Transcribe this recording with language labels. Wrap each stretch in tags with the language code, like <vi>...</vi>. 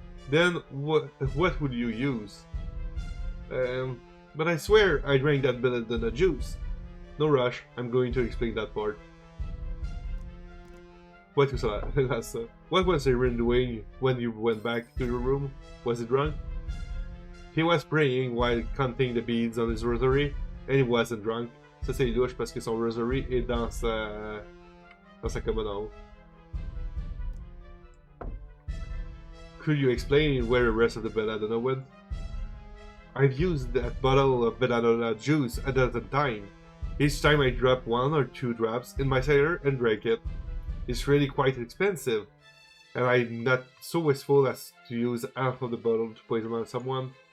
<en>Then what would you use? But I swear I drank that banana juice. No rush, I'm going to explain that part. What was Hyène doing when you went back to your room? Was he drunk? He was praying while counting the beads on his rosary, and he wasn't drunk.</en> <fr>Ça c'est louche parce que son rosary est dans sa commode en haut.</fr> <en>Could you explain where the rest of the belladonna went? I've used that bottle of belladonna juice a dozen times. Each time I drop 1 or 2 drops in my cider and drank it. It's really quite expensive, and I'm not so wasteful as to use half of the bottle to poison someone.</en>